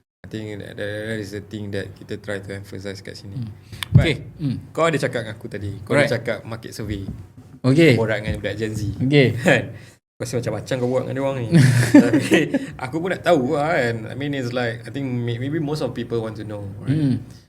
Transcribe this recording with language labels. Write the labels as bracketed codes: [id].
[en] I think that is the thing that kita try to emphasize [ms] kat sini. Okay, kau ada cakap dengan aku tadi, kau ada cakap market survey. [en] Okay. [ms] Borak dengan budak Gen Z. [en] Okay. [ms] Rasa macam-macam kau buat dengan dia orang ni. Tapi aku pun nak tahu lah kan. [en] I mean it's like, I think maybe most of people want to know, right?